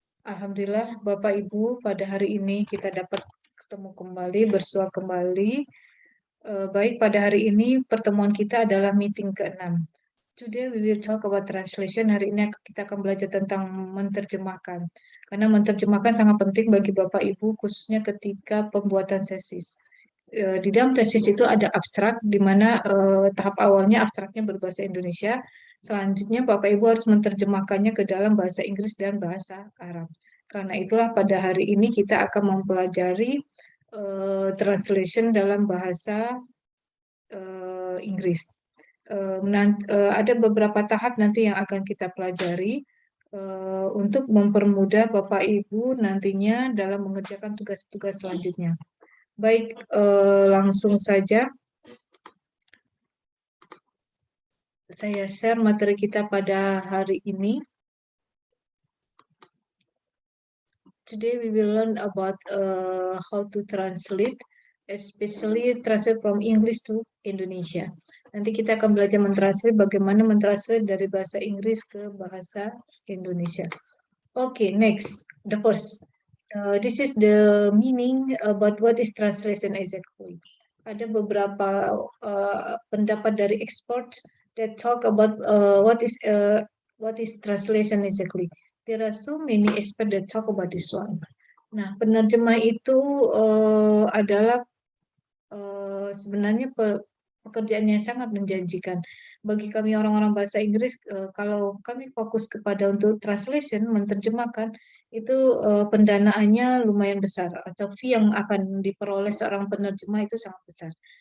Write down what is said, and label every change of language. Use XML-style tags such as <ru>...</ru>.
<id>Alhamdulillah, Bapak Ibu, pada hari ini kita dapat ketemu kembali, bersua kembali. Baik, pada hari ini pertemuan kita adalah meeting ke-6.</id> <en>Today we will talk about translation.</en> <id>Hari ini kita akan belajar tentang menerjemahkan. Karena menerjemahkan sangat penting bagi Bapak Ibu, khususnya ketika pembuatan tesis. Di dalam tesis itu ada abstrak, di mana tahap awalnya abstraknya berbahasa Indonesia. Selanjutnya Bapak Ibu harus menerjemahkannya ke dalam bahasa Inggris dan bahasa Arab. Karena itulah pada hari ini kita akan mempelajari translation dalam bahasa Inggris. Ada beberapa tahap nanti yang akan kita pelajari untuk mempermudah Bapak Ibu nantinya dalam mengerjakan tugas-tugas selanjutnya. Baik, langsung saja saya share materi kita pada hari ini.</id> <en>Today we will learn about how to translate, especially translate from English to Indonesia.</en> <id>Nanti kita akan belajar mentranslate bagaimana mentranslate dari bahasa Inggris ke bahasa Indonesia.</id> <en>Okay, next, the first. This is the meaning about what is translation exactly.</en> <id>Ada beberapa pendapat dari</id> <en>expert that talk about what is translation exactly. There are so many experts that talk about this one.</en> <id>Nah, penerjemah itu adalah sebenarnya pekerjaan yang sangat menjanjikan. Bagi kami orang-orang bahasa Inggris, kalau kami fokus kepada untuk translation, menerjemahkan, itu pendanaannya lumayan besar, atau fee yang akan diperoleh seorang penerjemah itu sangat besar.</id>